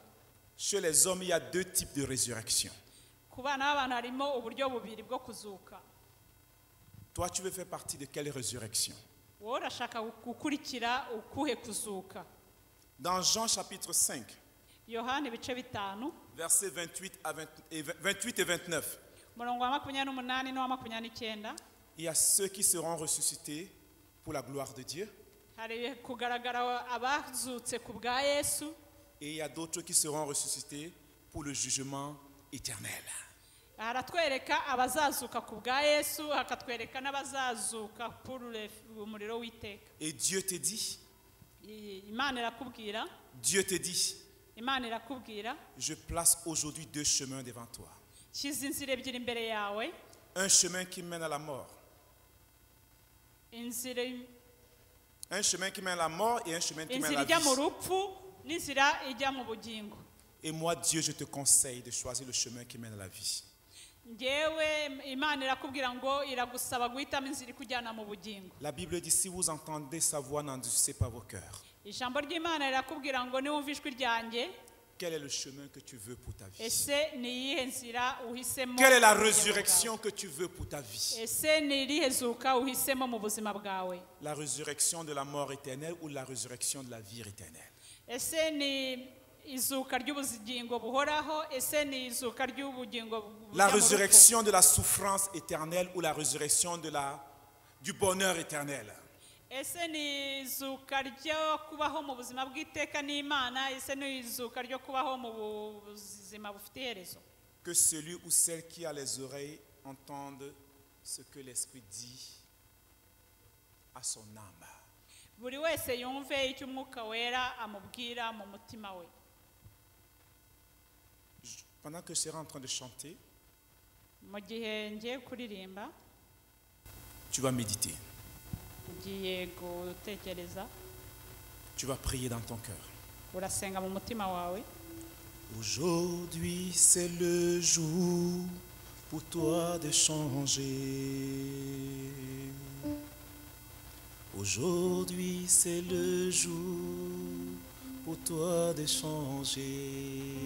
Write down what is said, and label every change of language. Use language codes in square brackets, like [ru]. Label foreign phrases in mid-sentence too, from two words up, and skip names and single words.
[fr] Chez les hommes, il y a deux types de résurrection. [rw] Ku bana b'abantu harimo uburyo bubiri bwo kuzuka. [fr] Toi, tu veux faire partie de quelle résurrection? [rw] Wowe urashaka gukurikira ukuhe kuzuka? [fr] Dans Jean chapitre 5, [rw] Yohana ibice 5 [fr] versets 28 et 29, [rw] umurongo wa 28 n'uwa 29, [fr] il y a ceux qui seront ressuscités pour la gloire de Dieu. [rw] hari kugaragara abazutse ku bwa Yesu, [fr] Et il y a d'autres qui seront ressuscités pour le jugement éternel. [rw] haratwereka abazazuka ku bwa Yesu, hakatwereka n'abazazuka pour umuriro w'iteka. [fr] Et Dieu te dit, [rw] Imana irakubwira, [fr] Dieu te dit, [rw] Imana irakubwira, [fr] je place aujourd'hui deux chemins devant toi. [rw] shyize inzira ebyiri imbere yawe, [fr] Un chemin qui mène à la mort. [rw] inzira [fr] Un chemin qui mène à la mort et un chemin qui mène à la [rw] ijya mu [fr] vie. [rw] rupfu n'inzira ijya mu bugingo. [fr] Et moi, Dieu, je te conseille de choisir le chemin qui mène à la vie. [rw] Ngewe Imana irakubwira ngo iragusaba guhitamo inzira ikujyana mu bugingo. [fr] La Bible dit, si vous entendez sa voix, n'endurcissez pas vos cœurs. [rw] Ijambo ry'Imana rirakubwira ngo niwumva ijwi ryanjye, [fr] Quel est le chemin que tu veux pour ta vie? [rw] ese ni iyihe nzira uhisemo? [fr] Quelle est la [rw] mu bugingo [fr] résurrection [rw] bwawe? [fr] que tu veux pour ta vie? [rw] Ese ni irihe zuka uhisemo mu buzima bwawe? La résurrection de la mort éternelle ou la résurrection de la vie éternelle? Ese ni izuka ry'ubugingo buhoraho? Ese ni izuka ry'ubugingo [fr] La [rw] bujya mu rupfu? [fr] résurrection de la souffrance éternelle ou la résurrection du bonheur éternel? [rw] Ese ni izuka ryo kubaho mu buzima bw'iteka n'Imana? Ese ni izuka ryo kubaho mu buzima bufite iherezo? [fr] Que celui ou celle qui a les oreilles entende ce que l'Esprit dit à son âme. [rw] Buri wese yumve icyo umwuka wera amubwira mu mutima we. [fr] Pendant que je serai en train de chanter, [rw] Mu gihe ngiye kuririmba, [fr] tu vas méditer. [rw] ugiye gutekereza, [fr] Tu vas prier dans ton cœur. [rw] urasenga mu mutima wawe. [fr] Aujourd'hui, c'est le jour pour toi de changer. Aujourd'hui, c'est le jour pour toi de changer.